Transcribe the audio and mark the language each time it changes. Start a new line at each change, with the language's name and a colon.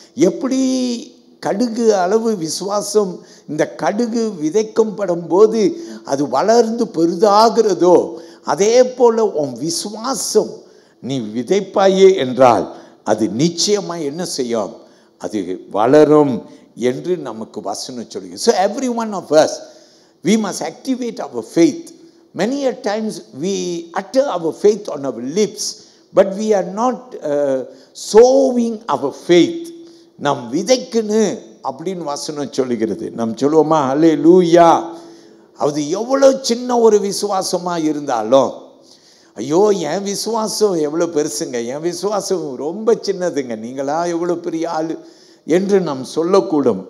Tamil: எப்படி கடுகு அளவு விசுவாசம் இந்த கடுகு விதைக்கப்படும் போது அது வளர்ந்து பெரிதாகிறதோ, அதே போல உன் விசுவாசம் நீ விதைப்பாயே என்றால் அது நிச்சயமாக என்ன செய்யும்? அது வளரும் என்று நமக்கு வசனம் சொல்லுகிறது.
English: So every one of us, we must activate our faith. Many a times we utter our faith on our lips, but we are not sowing our faith.
Tamil: நாம் விதைக்கணும் அப்படின்னு வசனம் சொல்லுகிறது. நாம் சொல்லுவோமா? ஹல்லேலூயா. அது எவ்வளோ சின்ன ஒரு விசுவாசமாக இருந்தாலும், ஐயோ என் விசுவாசம் எவ்வளோ பெருசுங்க, என் விசுவாசம் ரொம்ப சின்னதுங்க, நீங்களா எவ்வளோ பெரிய ஆள் என்று நாம் சொல்லக்கூடும்.